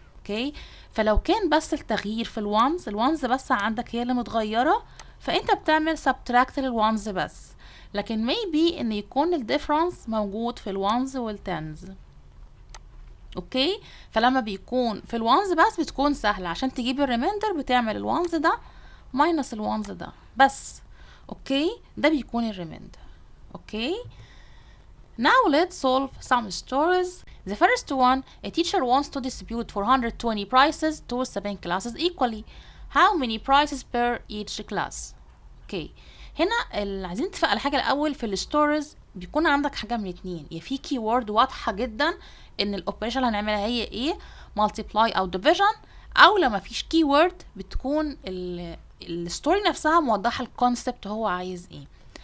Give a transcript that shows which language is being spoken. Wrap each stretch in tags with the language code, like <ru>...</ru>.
<ar>اوكي، فلو كان بس التغيير في الوانز بس عندك هي اللي متغيره، فانت بتعمل subtract للوانز بس، لكن maybe ان يكون الديفرنس موجود في الوانز والتنز. اوكي، فلما بيكون في الوانز بس بتكون سهله، عشان تجيب الريميندر بتعمل الوانز ده ماينس الوانز ده بس. اوكي، ده بيكون الريميندر.</ar> <en>Okay, now let's solve some stories. The first one, a teacher wants to distribute 420 prizes to 7 classes equally. How many prizes per each class?</en> <ar>Okay, هنا عايزين نتفق على حاجة الأول. في الستوريز بيكون عندك حاجة من اتنين، يا في keyword واضحة جدا إن الأوبريشن اللي هنعملها هي إيه، multiply أو division، أو لما فيش keyword بتكون الستوري نفسها موضحة الكونسبت هو عايز إيه.</ar>